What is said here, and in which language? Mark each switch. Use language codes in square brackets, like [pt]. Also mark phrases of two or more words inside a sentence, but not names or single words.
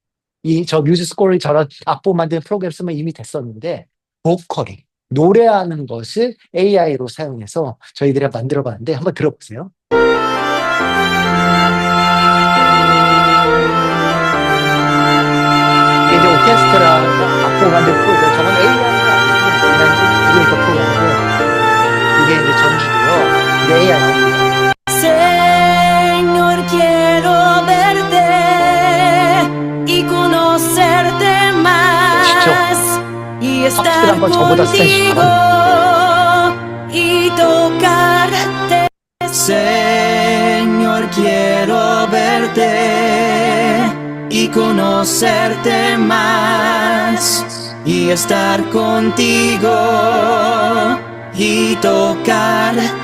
[ko] 뮤직스코어를 저런 악보 만드는 프로그램 쓰면 이미 됐었는데, 보컬이 노래하는 것을 AI로 사용해서 저희들이 만들어 봤는데, 한번 들어보세요. 이게 이제 오케스트라 악보 만드는 프로그램, 저건 AI가 아니고 그냥 기존의 프로그램이고, 이게 이제 전주고요. 이게 AI입니다. [es] Señor, quiero verte y conocerte más y estar contigo y tocarte. Señor, quiero verte y conocerte más y estar contigo y tocarte.